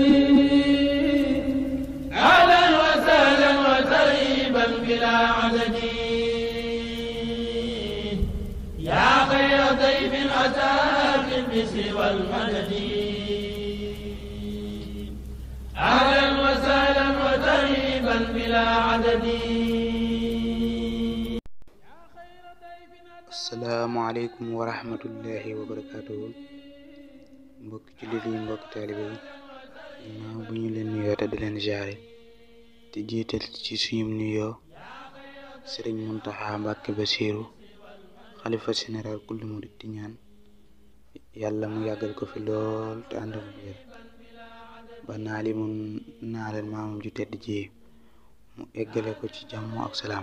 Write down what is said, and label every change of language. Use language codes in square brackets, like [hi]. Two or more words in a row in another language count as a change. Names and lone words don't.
[ar] اهلا وسهلا وترحيبا بلا عدد يا خير ضيف اتى بالبشر والمدد اهلا وسهلا وترحيبا بلا عدد. السلام عليكم ورحمة الله وبركاته. [wo] mbokki jullit yi, mbokki taalibe yi, ginnaaw bu ñu leen nuyoo te di leen jaare te jiital ci suñu nuyoo sëriñ Muntaxa Mbàkke Basiiru, xalifa général kulli murit, di ñaan yàlla mu yàggal ko fi lool te ànd ak wér ba naali mu naalal maamam ju tedd ji mu eggale ko ci jàmm ak salaam.